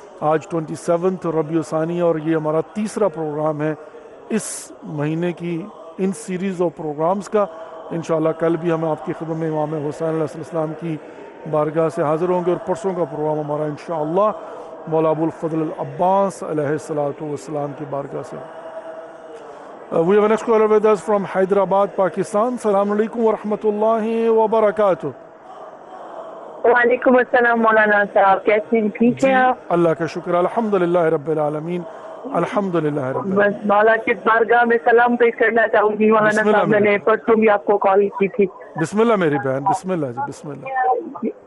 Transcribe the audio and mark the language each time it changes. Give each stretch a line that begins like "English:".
Urdu: آج 27 ربیع الثانی اور یہ ہمارا تیسرا پروگرام ہے اس مہینے کی
English: ان series of programmes
Urdu: کا. انشاءاللہ کل بھی ہم آپ کی خدمت میں امام حسین علیہ السلام کی بارگاہ سے حاضر ہوں گے، اور پرسوں کا پروگرام ہمارا انشاءاللہ مولا ابو الفضل العباس علیہ السلام کی بارگاہ سے.
English: We have a next caller with us from Hyderabad, Pakistan.
Arabic: Assalamu alaikum wa rahmatullahi wa barakatuh.
Urdu: وعلیکم السلام مولانا صاحب، کیسے ہیں؟ ٹھیک ہیں آپ؟ اللہ کا شکر، الحمدللہ رب العالمین، الحمدللہ رب العالمین. بس مولا کی بارگاہ میں سلام پیش کرنا چاہوں گی مولانا صاحب. میں نے پرسوں بھی آپ کو کال کی تھی. بسم اللہ میری بہن، بسم اللہ جی، بسم اللہ.